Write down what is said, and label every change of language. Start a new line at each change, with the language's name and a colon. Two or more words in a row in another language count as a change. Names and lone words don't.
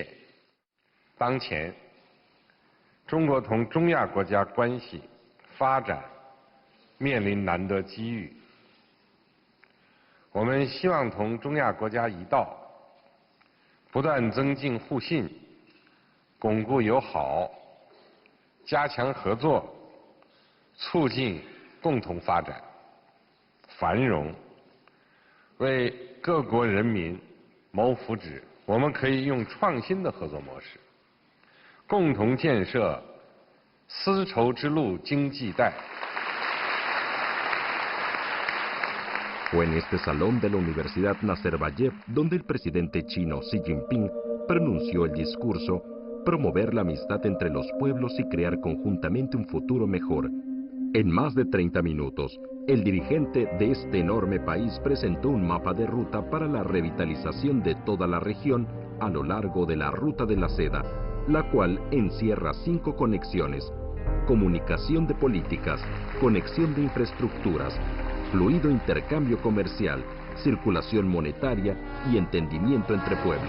Chinese: 当前，中国同中亚国家关系发展面临难得机遇，我们希望同中亚国家一道，不断增进互信，巩固友好，加强合作，促进共同发展、繁荣，为各国人民谋福祉。我们可以用创新的合作模式，共同建设丝绸之路经济带。
Spanish: Fue en este salón de la Universidad Nazarbayev donde el presidente chino Xi Jinping pronunció el discurso Promover la amistad entre los pueblos y crear conjuntamente un futuro mejor. En más de 30 minutos, el dirigente de este enorme país presentó un mapa de ruta para la revitalización de toda la región a lo largo de la Ruta de la Seda, la cual encierra 5 conexiones: comunicación de políticas, conexión de infraestructuras, fluido intercambio comercial, circulación monetaria y entendimiento entre pueblos.